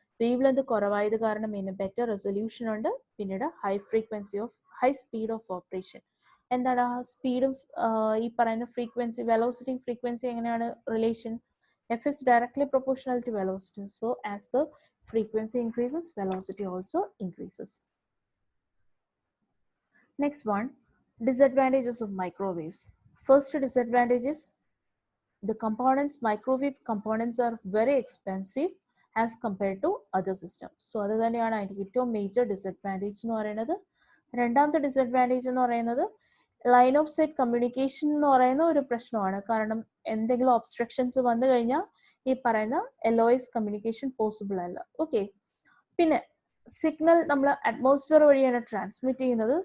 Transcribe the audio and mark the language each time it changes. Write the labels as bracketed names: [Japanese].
[Malayalam] Wavelength കുറവായത് കാരണം ഇതിന് ബെറ്റർ റെസൊല്യൂഷൻ ഉണ്ട്. പിന്നീട് ഹൈ സ്പീഡ് ഓഫ് ഓപ്പറേഷൻ. എന്താണ് സ്പീഡും ഈ പറയുന്ന ഫ്രീക്വൻസി, വെലോസിറ്റി ഫ്രീക്വൻസി എങ്ങനെയാണ് relation? [English] F is directly proportional to velocity. So as the frequency increases, velocity also increases. Next one, disadvantages of microwaves. First disadvantage is the components, microwave components are very expensive as compared to other systems. [Malayalam] So അത് തന്നെയാണ് അതിൻ്റെ ഏറ്റവും major disadvantage എന്ന് പറയുന്നത്. രണ്ടാമത്തെ disadvantage എന്ന് പറയുന്നത് line of site communication എന്ന് പറയുന്ന ഒരു പ്രശ്നമാണ്. കാരണം എന്തെങ്കിലും ഒബ്സ്ട്രക്ഷൻസ് വന്നു കഴിഞ്ഞാൽ ഈ പറയുന്ന LOS കമ്മ്യൂണിക്കേഷൻ പോസിബിൾ അല്ല. ഓക്കെ, പിന്നെ സിഗ്നൽ നമ്മൾ അറ്റ്മോസ്ഫിയർ വഴിയാണ് ട്രാൻസ്മിറ്റ് ചെയ്യുന്നത്.